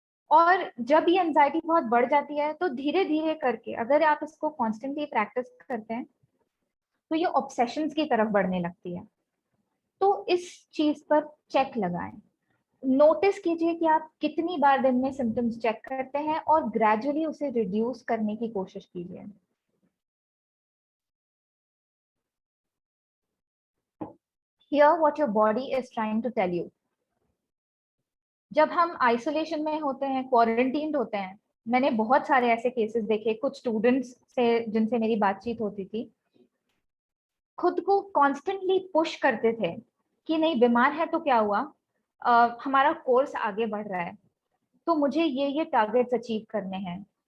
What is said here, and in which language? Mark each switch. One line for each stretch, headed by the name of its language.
Hindi: और जब ये एंजाइटी बहुत बढ़ जाती है तो धीरे धीरे करके अगर आप इसको कॉन्स्टेंटली प्रैक्टिस करते हैं तो ये ऑब्सेशंस की तरफ बढ़ने लगती है। तो इस चीज पर चेक लगाएं। नोटिस कीजिए कि आप कितनी बार दिन में सिम्टम्स चेक करते हैं और ग्रेजुअली उसे रिड्यूस करने की कोशिश कीजिए।
English: Hear what your body is trying to tell you.
Hindi: जब हम आइसोलेशन में होते हैं, क्वारंटीन्ड होते हैं, मैंने बहुत सारे ऐसे केसेस देखे, कुछ स्टूडेंट्स से जिनसे मेरी बातचीत होती थी, खुद को कॉन्स्टेंटली पुश करते थे कि नहीं बीमार है तो क्या हुआ, हमारा कोर्स आगे बढ़ रहा है, तो मुझे ये टारगेट्स अचीव करने हैं।